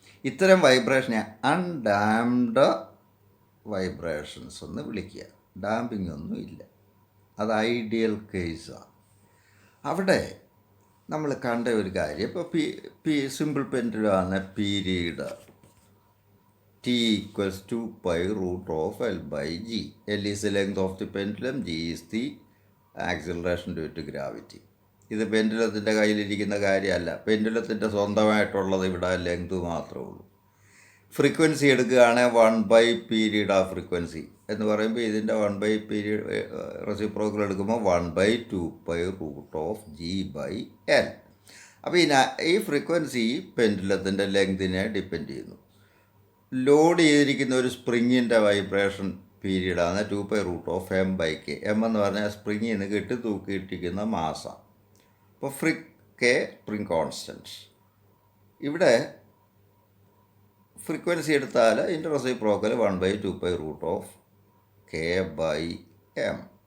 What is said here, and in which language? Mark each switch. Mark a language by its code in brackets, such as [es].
[ml] ഇത്തരം വൈബ്രേഷനെ undamped vibrations എന്ന് വിളിക്കുക. ഡാമ്പിംഗ് ഒന്നും ഇല്ല. അത് ഐഡിയൽ കേസാണ്. അവിടെ നമ്മൾ കണ്ട ഒരു കാര്യം, ഇപ്പോൾ simple പെൻഡുലമാണ് period [en] T equals 2 pi root of L by G. L is the length of the pendulum, G is the acceleration due to gravity. [ml] ഇത് പെൻഡുലത്തിൻ്റെ കയ്യിലിരിക്കുന്ന കാര്യമല്ല. പെൻഡുലത്തിൻ്റെ സ്വന്തമായിട്ടുള്ളത് ഇവിടെ ലെങ്ത് മാത്രമേ ഉള്ളൂ. ഫ്രീക്വൻസി എടുക്കുകയാണെങ്കിൽ 1 പീരീഡ് ആ ഫ്രീക്വൻസി എന്ന് പറയുമ്പോൾ ഇതിൻ്റെ 1 പീരീഡ് റെസിപ്രോക്കൽ എടുക്കുമ്പോൾ [en] 1/2 pi root of G by L. [ml] അപ്പോൾ ഈ ഫ്രീക്വൻസി പെൻഡുലത്തിൻ്റെ ലെങ്തിനെ ഡിപ്പെൻഡ് ചെയ്യുന്നു. ലോഡ് ചെയ്തിരിക്കുന്ന ഒരു സ്പ്രിങ്ങിൻ്റെ vibration പീരീഡാണ് [en] 2 pi root of M by K. [ml] M എന്ന് പറഞ്ഞാൽ സ്പ്രിങ്ങിൽ നിന്ന് കെട്ടി തൂക്കിയിട്ടിരിക്കുന്ന മാസ. അപ്പോൾ K സ്പ്രിങ് കോൺസ്റ്റൻറ്റ്. ഇവിടെ ഫ്രീക്വൻസി എടുത്താൽ ഇതിൻ്റെ reciprocal [en] 1/2 pi root of K by M.